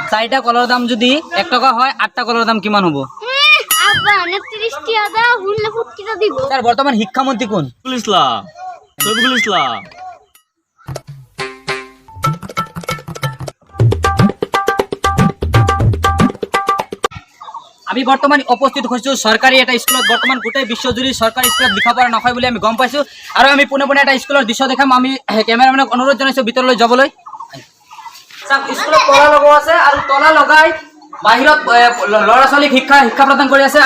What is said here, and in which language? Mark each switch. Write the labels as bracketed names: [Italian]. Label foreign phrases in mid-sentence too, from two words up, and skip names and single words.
[Assamese] চাৰিটা কলৰ দাম যদি 1 টাকা হয় 8টা কলৰ দাম কিমান হ'ব? [Bangla] তার বর্তমান শিক্ষামন্ত্রী কোন? ইসলাম শফিকুল ইসলাম। [Assamese] আমি বর্তমান উপস্থিত হৈছো সরকারি এটা স্কুলত। বর্তমান গোটেই বিশ্বজুৰি সরকারি স্কুলত লিখা-পঢ়া নহয় বুলি আমি গম পাইছো, আৰু আমি পোনে পোনে এটা স্কুলৰ দৃশ্য দেখাম। আমি কেমেৰামেনক অনুৰোধ জনাইছো ভিতৰলৈ যাবলৈ। স্কুলত তলা লগোৱা আছে আৰু তলা লগাই বাহিৰত ল'ৰা ছোৱালীক শিক্ষা প্ৰদান কৰি আছে।